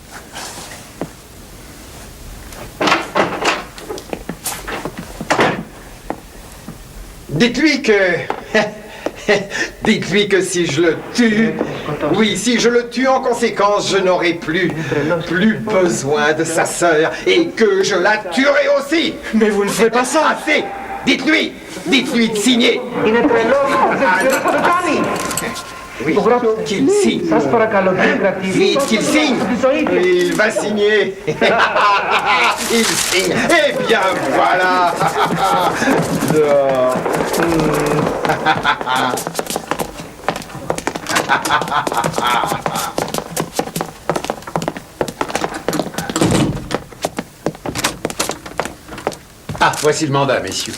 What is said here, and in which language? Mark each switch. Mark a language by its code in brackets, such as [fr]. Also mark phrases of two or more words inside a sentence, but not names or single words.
[fr] Dites-lui que... Dites-lui que si je le tue... Oui, si je le tue en conséquence, je n'aurai plus besoin de sa sœur et que je la tuerai aussi. Mais vous ne faites pas ça. Assez. Dites-lui de signer. [el] Είναι τρελός. Δεν ξέρω τι κάνει. [fr] Oui, qu'il signe. [el] Σας παρακαλώ, κύριε κρατήδη. [fr] Vite, qu'il signe. Il va signer. Il signe. Eh bien, voilà. Ah, voici le mandat, messieurs.